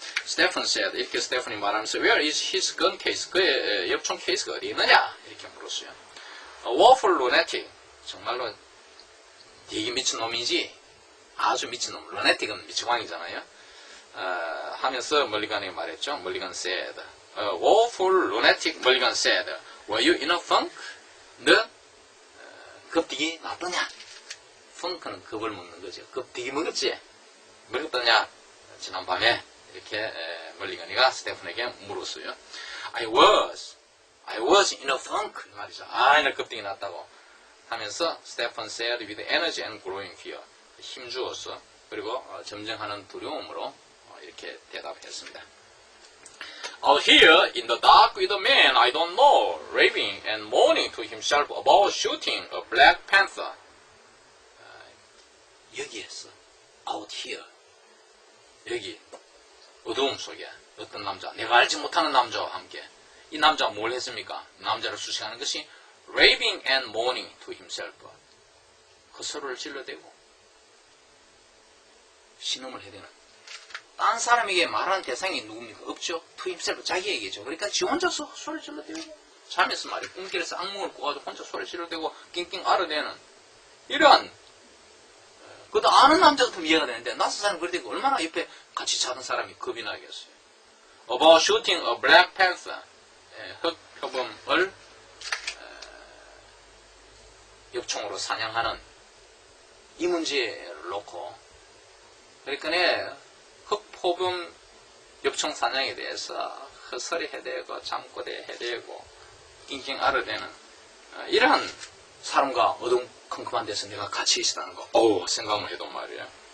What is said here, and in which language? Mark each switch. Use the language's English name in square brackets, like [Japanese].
[English] 스테픈 said, [Korean] 이렇게 스테픈이 말하면서 [English] Where is his gun case? [Korean] 그의 엽총 케이스가 어디 있느냐? 이렇게 물었어요. [English] Woeful lunatic. [Korean] 정말로 되게 미친놈이지. 아주 미친놈. lunatic은 미치광이잖아요. 하면서 멀리건이 말했죠. [English] 멀리건 said, Woeful lunatic, 멀리건 said, Were you in a funk? [Korean] 너 겁디기 났더냐? 펑크는 겁을 먹는 거죠. 겁디기 먹었지? 먹었더냐? 지난밤에 이렇게 멀리건이가 스테픈에게 물었어요. [English] I was in a funk [Korean] 말이죠. 나 겁디기 났다고 하면서 [English] 스테픈 said with energy and growing fear. [Korean] 힘주어서 그리고 점증하는 두려움으로 이렇게 대답했습니다. [English] Out here in the dark with a man I don't know, raving and mourning to himself about shooting a Black Panther. [Korean] 여기에서 out here 여기 어두움 속에 어떤 남자, 내가 알지 못하는 남자와 함께 이 남자가 뭘 했습니까? 남자를 수식하는 것이 [English] raving and mourning to himself. [Korean] 그 서로를 질러대고 신음을 해대는. 딴 사람에게 말하는 대상이 누굽니까? 없죠. to himself, 자기에게죠. 그러니까 지 혼자서 소리 질러대고 잠에서 말이야. 꿈길에서 악몽을 꾸가지고 혼자 소리 질러대고 낑낑 앓아대는 이러한 그것도 아는 남자 같으면 이해가 되는데 낯선 사람 그럴 때 얼마나 옆에 같이 자던 사람이 겁이 나겠어요. [English] About shooting a Black Panther. [Korean] 흑표범을 엽총으로 사냥하는 이 문제를 놓고 그러니까 흑표범 엽총 사냥에 대해서 헛소리 해대고 잠꼬대 해대고 낑낑 앓아대는 이러한 사람과 어둠컴컴한 데서 내가 같이 있다는 거 생각만 해도 말이야.